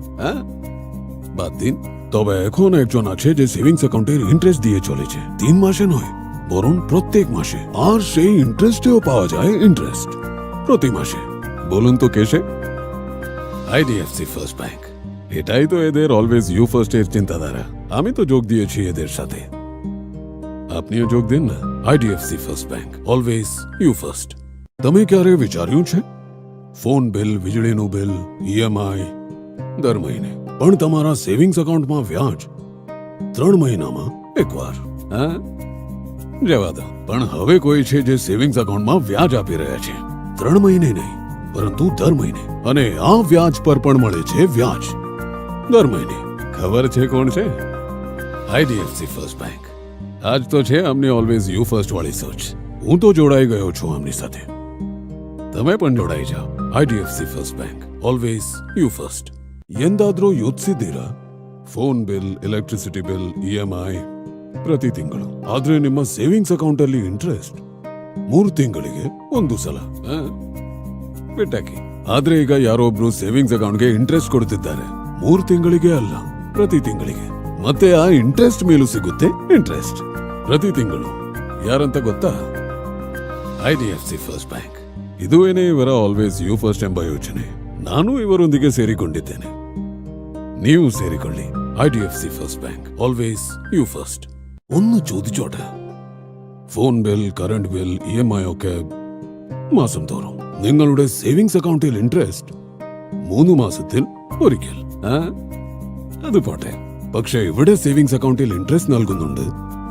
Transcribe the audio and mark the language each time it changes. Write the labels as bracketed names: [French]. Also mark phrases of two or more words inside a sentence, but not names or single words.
[Bangla] বাদ দিন, তবে এখন একজন আছে যে [English] savings account interest [Bangla] দিয়ে চলেছে 3 মাসে নয়, বরং প্রত্যেক মাসে। আর সেই ইন্টারেস্টেও পাওয়া যায় ইন্টারেস্ট প্রতি মাসে। বলুন তো কেসে? আইডিএফসি ফার্স্ট ব্যাংক। এটাই তো এদের অলওয়েজ ইউ ফার্স্ট এর চিন্তাধারা। আমি তো যোগ দিয়েছি এদের সাথে, আপনিও যোগ দিন না। [Gujarati] આઈડીએફસી ફર્સ્ટ બેંક, ઓલવેઝ યુ ફર્સ્ટ। તમે ક્યારે વિચાર્યું છે [English] phone bill, [Gujarati] વીજળીનું બિલ, EMI દર મહિને, પણ તમારા [English] savings account [Gujarati] વ્યાજ 3 મહિનામાં એકવાર? હા, જવા દો। પણ હવે કોઈ છે જે [English] savings account [Gujarati] વ્યાજ આપી રહ્યા છે 3 મહિને નહીં, પરંતુ દર મહિને, અને આ વ્યાજ પર પણ મળે છે વ્યાજ દર મહિને। ખબર છે કોણ છે? આઈડીએફસી ફર્સ્ટ બેંક। આજ તો છે અમને ઓલવેઝ યુ ફર્સ્ટ વાળી સોચ। હું તો જોડાઈ ગયો છું આમની સાથે, તમે પણ જોડાઈ જાઓ। આઈડીએફસી ફર્સ્ટ બેંક, ઓલવેઝ યુ ಫಸ್ಟ್। [Kannada] ಎಂದಾದ್ರೂ ಯೋಚಿಸಿದ್ದೀರಾ [English] phone bill, electricity bill, [Kannada] EMI ಪ್ರತಿ ತಿಂಗಳು? ಆದ್ರೆ ನಿಮ್ಮ [English] savings account [Kannada] ಅಲ್ಲಿ ಇಂಟ್ರೆಸ್ಟ್ 3 ತಿಂಗಳಿಗೆ ಒಂದು ಸಲ ಬಿಟ್ಟಾಕಿ। ಆದ್ರೆ ಈಗ ಯಾರೊಬ್ರು [English] savings account interest [Kannada] ಕೊಡ್ತಿದ್ದಾರೆ 3 ತಿಂಗಳಿಗೆ ಅಲ್ಲ, ಪ್ರತಿ ತಿಂಗಳಿಗೆ। ಮತ್ತೆ ಆ ಇಂಟ್ರೆಸ್ಟ್ ಮೇಲೂ ಸಿಗುತ್ತೆ ಇಂಟ್ರೆಸ್ಟ್ ಪ್ರತಿ ತಿಂಗಳು। ಯಾರಂತ ಗೊತ್ತಾ? ಐಡಿಎಫ್ಸಿ ಫರ್ಸ್ಟ್ ಬ್ಯಾಂಕ್। ಇದುವೇನೆ ಇವರ ಆಲ್ವೇಸ್ ಯು ಫರ್ಸ್ಟ್ ಎಂಬ ಯೋಚನೆ। ನಾನು ಇವರೊಂದಿಗೆ ಸೇರಿಕೊಂಡಿದ್ದೇನೆ, ನೀವು ಸೇರಿಕೊಳ್ಳಿ। ಐಡಿಎಫ್ಸಿ ಫರ್ಸ್ಟ್ ಬ್ಯಾಂಕ್, ಆಲ್ವೇಸ್ ಯು ഫസ്റ്റ്। [Malayalam] ഒന്ന് ചോദിച്ചോട്ടെ, [English] phone bill, current bill, [Malayalam] EMI ഒക്കെ മാസം തോറും നിങ്ങളുടെ [English] savings account interest [Malayalam] 3 മാസത്തിൽ ഒരിക്കൽ? അത് പോട്ടെ, പക്ഷെ ഇവിടെ [English] savings account interest [Malayalam] നൽകുന്നുണ്ട്